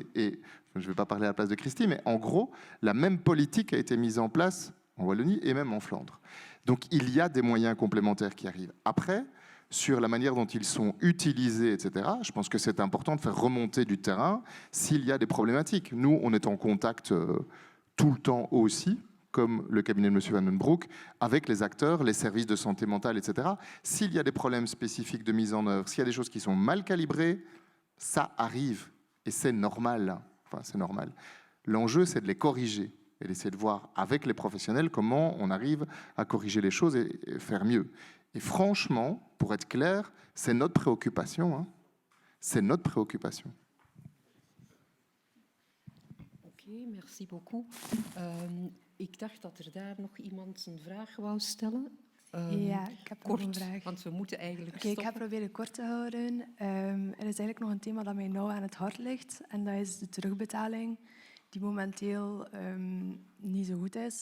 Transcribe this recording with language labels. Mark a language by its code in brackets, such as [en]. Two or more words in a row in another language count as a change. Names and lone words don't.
[fr] Et je ne vais pas parler à la place de Christy, mais en gros, la même politique a été mise en place en Wallonie et même en Flandre. Donc il y a des moyens complémentaires qui arrivent. Après, sur la manière dont ils sont utilisés, etc., je pense que c'est important de faire remonter du terrain s'il y a des problématiques. Nous, on est en contact tout le temps aussi, comme le cabinet de M. Van den Broek, avec les acteurs, les services de santé mentale, etc. S'il y a des problèmes spécifiques de mise en œuvre, s'il y a des choses qui sont mal calibrées, ça arrive. Et c'est normal. Enfin, c'est normal. L'enjeu, c'est de les corriger et d'essayer de voir avec les professionnels comment on arrive à corriger les choses et faire mieux. Et franchement, pour être clair, c'est notre préoccupation. Hein. C'est notre préoccupation. Oké, merci beaucoup. [nl] Ik dacht dat daar nog iemand een vraag wou stellen. Ja, ik heb nog een vraag. Want we moeten eigenlijk Oké, ik ga proberen kort te houden. Er is eigenlijk nog een thema dat mij nauw aan het hart ligt. En dat is de terugbetaling, die momenteel niet zo goed is.